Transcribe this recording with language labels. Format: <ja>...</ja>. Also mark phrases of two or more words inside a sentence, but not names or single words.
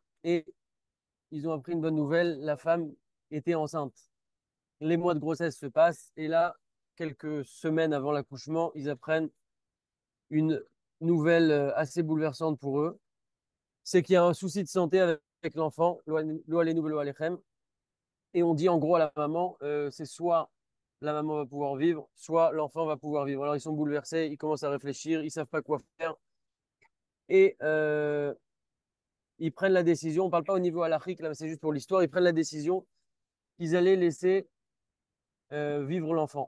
<fr>Et ils ont appris une bonne nouvelle. La femme était enceinte. Les mois de grossesse se passent. Et là, quelques semaines avant l'accouchement, ils apprennent une nouvelle assez bouleversante pour eux. C'est qu'il y a un souci de santé avec l'enfant.</fr> <he>לא עלינו ולא עליכם.</he> <fr>Et on dit en gros à la maman, c'est soit la maman va pouvoir vivre, soit l'enfant va pouvoir vivre. Alors ils sont bouleversés, ils commencent à réfléchir, ils savent pas quoi faire. Et ils prennent la décision, on ne parle pas au niveau halachique, là, c'est juste pour l'histoire, ils prennent la décision qu'ils allaient laisser vivre l'enfant.</fr>